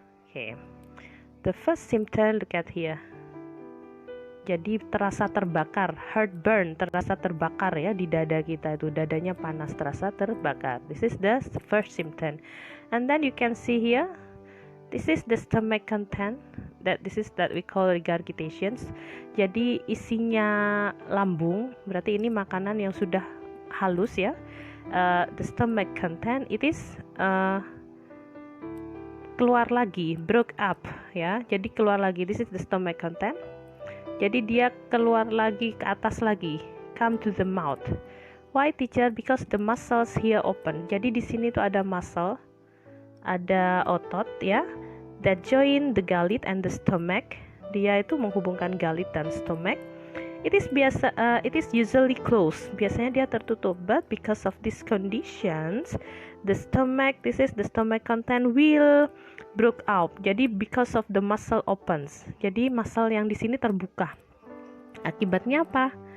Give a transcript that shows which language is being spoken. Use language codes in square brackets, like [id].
[en] Okay. The first symptom, look at here. [id] Jadi terasa terbakar, heartburn, terasa terbakar ya di dada kita itu, dadanya panas, terasa terbakar. [en] This is the first symptom. And then you can see here, this is the stomach content, that we call regurgitations. [id] Jadi isinya lambung, berarti ini makanan yang sudah halus ya. [en] The stomach content, it is [id] keluar lagi, [en] broke up ya. [id] Jadi keluar lagi, [en] this is the stomach content. [id] Jadi dia keluar lagi ke atas lagi, [en] come to the mouth. Why, teacher? Because the muscles here open. [id] Jadi di sini tuh ada muscle, ada otot ya, [en] that join the gullet and the stomach. [id] Dia itu menghubungkan gullet dan stomach. [en] It is usually closed. [id] Biasanya dia tertutup, [en] but because of these conditions, the stomach, this is the stomach content will broke out. Jadi because of the muscle opens. [id] Jadi muscle yang di sini terbuka. Akibatnya apa?